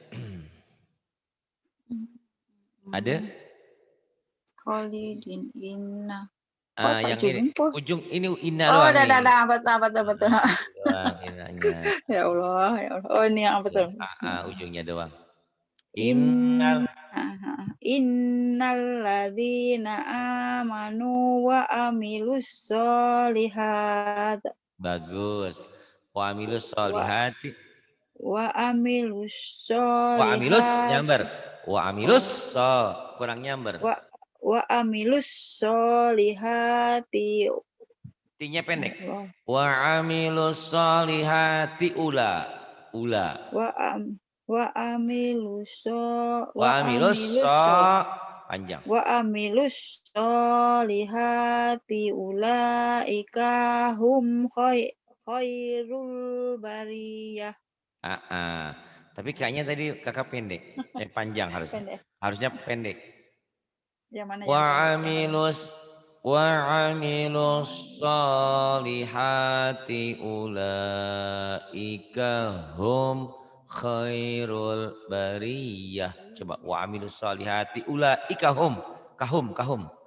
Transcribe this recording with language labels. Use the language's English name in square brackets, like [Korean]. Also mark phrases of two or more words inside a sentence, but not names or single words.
[Indonesian] Ada? [Arabic] خالدين إن. Kok Ah, [Indonesian] tak yang ini jumpa? ujung ini inna Oh, doang nih. betul. Ah, ini doang innanya. [Arabic] يا الله، يا الله. [Indonesian] Oh, ini yang betul. Bismillah. Ujungnya doang. [Arabic] In Innal إن الذين آمنوا وعملوا الصالحات bagus. وعملوا الص wa solihati. وعملوا الص وعملوا الص solihat nyamber. وعملوا الص oh [Indonesian] kurang nyamber. [Arabic] و وعملوا الصالحات [Indonesian] T-nya pendek. [Arabic] Allah وعملوا الصالحات أو. و عم وعملوا الص Wa wa amilus عملوا الص [Indonesian] panjang. [Arabic] وعملوا الصالحات أولئك هم خير البرية. Ah, ah. [Indonesian] Tapi kayaknya tadi kakak pendek. Panjang harusnya. Pendek. Harusnya pendek. Yang mana yang pendek? [Arabic] وعملوا وعملوا الصالحات أولئك هم خير البرية. Coba وعملوا الصالحات أولئك هم. Kahum.